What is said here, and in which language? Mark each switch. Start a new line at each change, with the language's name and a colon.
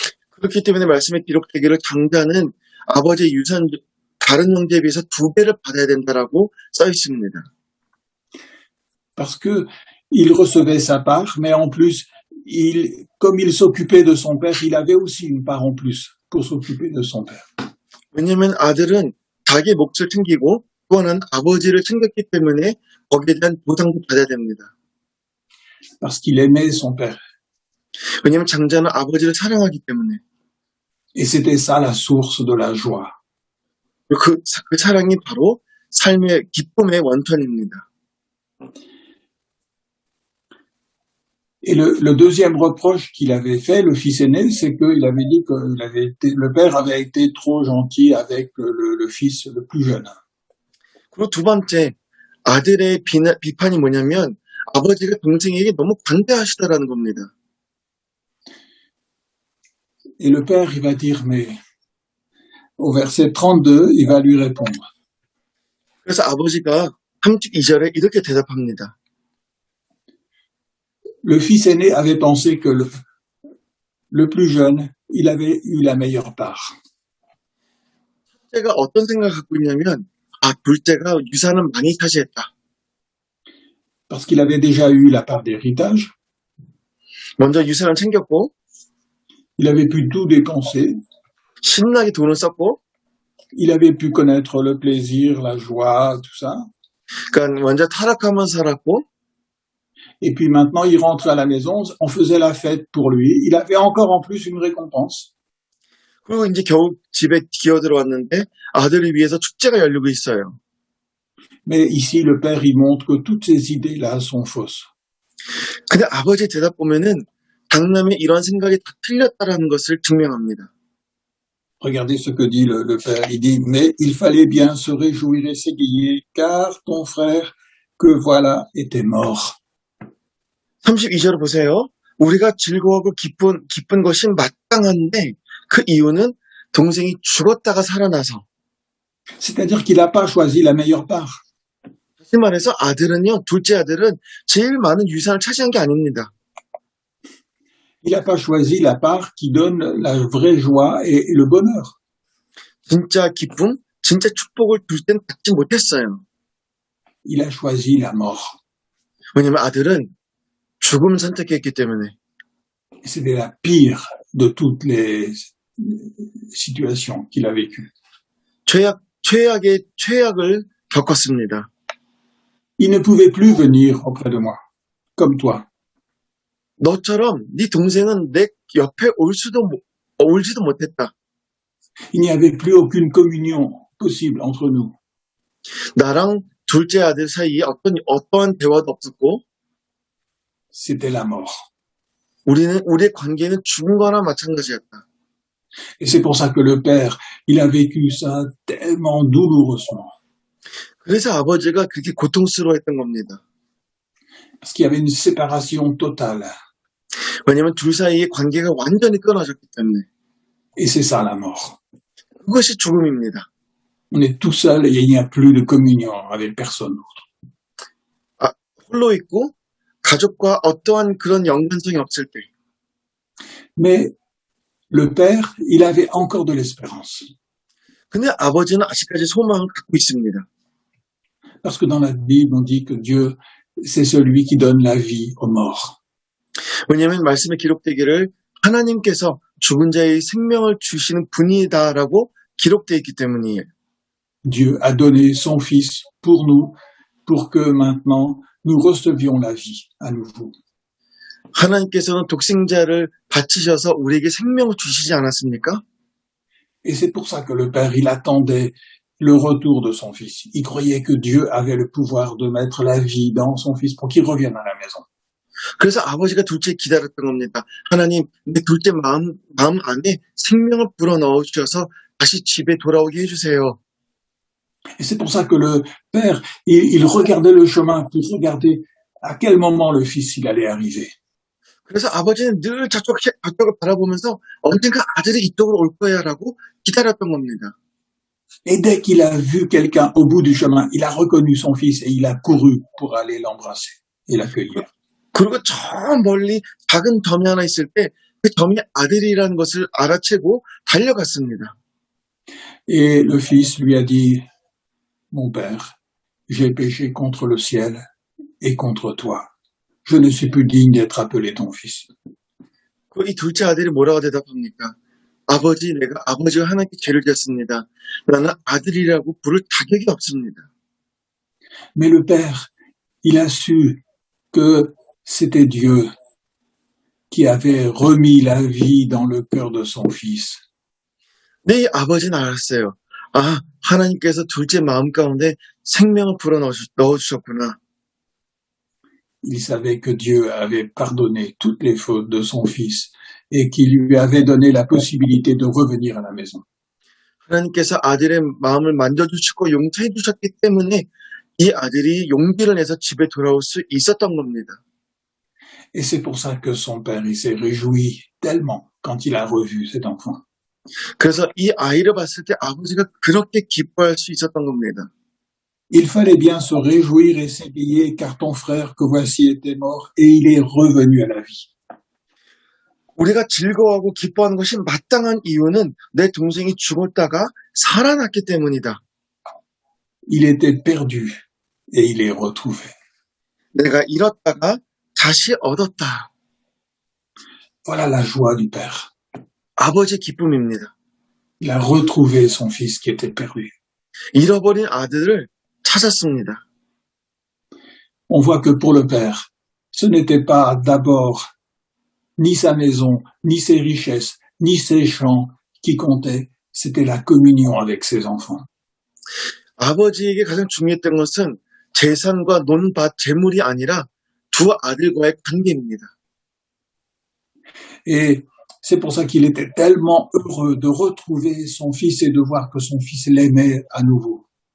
Korean: 그렇기 때문에 말씀에 기록되기를 장자는 아버지의 유산 다른 형제에 비해서 2배를 받아야 된다라고 써 있습니다.
French: Parce que il recevait sa part, mais en plus, comme il s'occupait de son père, il avait aussi une part en plus pour s'occuper de son père.
Korean: 왜냐하면 아들은 자기 몫을 챙기고 또 하나는 아버지를 챙겼기 때문에 거기에 대한 보상도 받아야 됩니다.
French: parce qu'il aimait son père.
Korean: 왜냐하면 장자는 아버지를 사랑하기 때문에.
French: Et c'était ça la source de la joie.
Korean: 그 사랑이 바로 삶의 기쁨의 원천입니다.
French: Et le deuxième reproche qu'il avait fait, le fils aîné, c'est qu'il avait dit que le père avait été trop gentil avec le fils le plus jeune.
Korean: 그리고 두 번째, 아들의 비판이 뭐냐면 아버지가 동생에게 너무 관대하시다라는 겁니다.
French: Et le père, il va dire, mais au verset 32, il va lui répondre.
Korean: 그래서 아버지가 32절에 이렇게 대답합니다.
French: Le fils aîné avait pensé que le plus jeune, il avait eu la meilleure part.
Korean: 첫째가 어떤 생각을 갖고 있냐면 둘째가 유산을 많이 차지했다.
French: Parce qu'il avait déjà eu la part d'héritage,
Korean: 먼저 유산을 챙겼고
French: il avait pu tout dépenser,
Korean: 신나게 돈을 썼고
French: il avait pu connaître le plaisir, la joie, tout ça.
Korean: 그러니까 먼저 타락하면서 살았고
French: Et puis maintenant, il rentre à la maison, on faisait la fête pour lui. Il avait encore en plus une récompense.
Korean: 그리고 이제 겨우 집에 기어 들어왔는데 아들을 위해서 축제가 열리고 있어요.
French: Mais ici, le père, il montre que toutes ces idées-là sont fausses.
Korean: 근데 아버지의 대답 보면은 당남의 이런 생각이 다 틀렸다라는 것을 증명합니다.
French: Regardez ce que dit le père. Il dit, mais il fallait bien se réjouir et s'égayer, car ton frère, que voilà, était mort.
Korean: 32절을 보세요. 우리가 즐거워하고 기쁜 것이 마땅한데 그 이유는 동생이 죽었다가 살아나서.
French: C'est-à-dire qu'il n'a pas choisi la meilleure part.
Korean: 다시 말해서 아들은요, 둘째 아들은 제일 많은 유산을 차지한 게 아닙니다.
French: Il n'a pas choisi la part qui donne la vraie joie et le bonheur.
Korean: 진짜 기쁨, 진짜 축복을 둘째는 받지 못했어요.
French: Il a choisi la mort.
Korean: 왜냐면 아들은 죽음을 선택했기 때문에.
French: C'était la pire de toutes les situations qu'il a vécues.
Korean: 최악의 최악을 겪었습니다.
French: Il ne pouvait plus venir auprès de moi, comme toi.
Korean: 너처럼 네 동생은 내 옆에 올지도 못했다.
French: Il n'y avait plus aucune communion possible entre nous.
Korean: 나랑 둘째 아들 사이에 어떠한 대화도 없었고,
French: C'était la mort.
Korean: 우리의 관계는 죽은 거나 마찬가지였다.
French: Et c'est pour ça que le père, il a vécu ça tellement douloureusement.
Korean: 그래서 아버지가 그렇게 고통스러워했던 겁니다.
French: Parce qu'il y avait une séparation totale.
Korean: 왜냐하면 둘 사이의 관계가 완전히 끊어졌기 때문에.
French: Et c'est ça la mort.
Korean: 그것이 죽음입니다.
French: On est tout seul et il n'y a plus de communion avec personne d'autre.
Korean: 홀로 있고 가족과 어떠한 그런 연관성이 없을 때.
French: Mais le père, il avait encore de l'espérance.
Korean: 근데 아버지는 아직까지 소망을 갖고 있습니다.
French: Parce que dans la Bible, on dit que Dieu, c'est celui qui donne la vie aux morts.
Korean: 왜냐하면 말씀에 기록되기를 하나님께서 죽은 자의 생명을 주시는 분이다라고 기록되어 있기 때문이에요.
French: Dieu a donné son Fils pour nous, pour que maintenant nous recevions la vie à nouveau.
Korean: 하나님께서는 독생자를 바치셔서 우리에게 생명을 주시지 않았습니까?
French: Et c'est pour ça que le Père, il attendait le retour de son Fils. Il croyait que Dieu avait le pouvoir de mettre la vie dans son Fils pour qu'il revienne à la maison.
Korean: 그래서 아버지가 둘째 기다렸던 겁니다. 하나님, 내 둘째 마음 안에 생명을 불어넣어 주셔서 다시 집에 돌아오게 해주세요.
French: Et c'est pour ça que le Père, il regardait le chemin pour regarder à quel moment le Fils il allait arriver.
Korean: 그래서 아버지는 늘 저쪽을 바라보면서 언젠가 아들이 이쪽으로 올 거야라고 기다렸던 겁니다.
French: Et dès qu'il a vu quelqu'un au bout du chemin, il a reconnu son Fils et il a couru pour aller l'embrasser et l'accueillir.
Korean: 그리고 저 멀리 작은 점이 하나 있을 때 그 점이 아들이라는 것을 알아채고 달려갔습니다.
French: Et le Fils lui a dit, mon Père, j'ai péché contre le ciel et contre toi. Je ne suis plus digne d'être appelé ton fils.
Korean: 이 둘째 아들이 뭐라고 대답합니까? 아버지, 내가 아버지와 하나님께 죄를 지었습니다. 나는 아들이라고 부를 자격이 없습니다.
French: Mais le Père, il a su que C'était Dieu qui avait remis la vie dans le cœur de son fils.
Korean: 네, 아버지는 알았어요. 아, 하나님께서 둘째 마음 가운데 생명을 넣어주셨구나.
French: Il savait que Dieu avait pardonné toutes les fautes de son fils et qu'il lui avait donné la possibilité de revenir à la maison.
Korean: 하나님께서 아들의 마음을 만져주시고 용서해 주셨기 때문에 이 아들이 용기를 내서 집에 돌아올 수 있었던 겁니다.
French: Et c'est pour ça que son père, il s'est réjoui tellement quand il a revu cet enfant.
Korean: 그래서 이 아이를 봤을 때 아버지가 그렇게 기뻐할 수 있었던 겁니다.
French: Il fallait bien se réjouir et s'égayer car ton frère que voici était mort et il est revenu à la vie.
Korean: 우리가 즐거워하고 기뻐하는 것이 마땅한 이유는 내 동생이 죽었다가 살아났기 때문이다.
French: Il était perdu et il est retrouvé.
Korean: 내가 잃었다가 다시 얻었다.
French: Voilà la joie du père.
Korean: 아버지의 기쁨입니다.
French: Il a retrouvé son fils qui était perdu.
Korean: 잃어버린 아들을 찾았습니다.
French: On voit que pour le père, ce n'était pas d'abord ni sa maison, ni ses richesses, ni ses champs qui comptaient, c'était la communion avec ses enfants.
Korean: 아버지에게 가장 중요했던 것은 재산과 논밭, 재물이 아니라 두 아들과의 관계입니다.
French: Et c'est pour ça qu'il était tellement heureux de retrouver son fils et de voir que son fils l'aimait à nouveau.